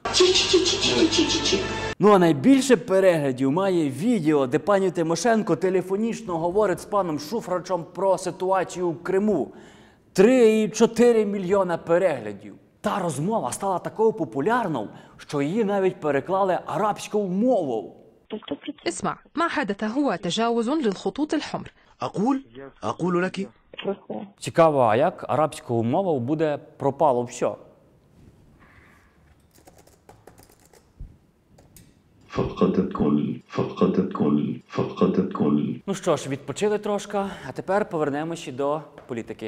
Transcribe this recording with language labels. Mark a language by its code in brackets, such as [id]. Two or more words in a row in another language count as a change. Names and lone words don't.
[uk] Ну а найбільше переглядів має відео, де пані Тимошенко телефонічно говорить з паном Шуфричем про ситуацію в Криму. 3,4 мільйона переглядів. Та розмова стала такою популярною, що її навіть переклали арабською мовою. [ar] اسمع ما حدث هو تجاوز للخطوط الحمر. أقول لك. [uk] Цікаво, а як арабською мовою буде «пропало все»? Ну що ж, відпочили трошки, а тепер повернемося до політики.